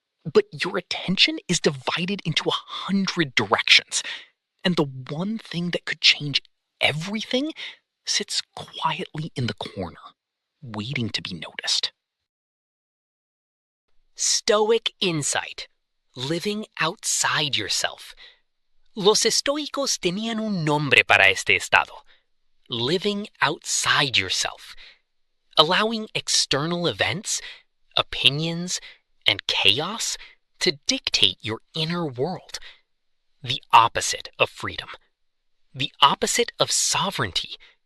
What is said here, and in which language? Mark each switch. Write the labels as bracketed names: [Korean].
[English] But your attention is divided into 100 directions. And the one thing that could change everything sits quietly in the corner, waiting to be noticed. Stoic insight. Living outside yourself. [Spanish] Los estoicos tenían un nombre para este estado. [English] Living outside yourself. Allowing external events, opinions, and chaos to dictate your inner world. The opposite of freedom. The opposite of sovereignty.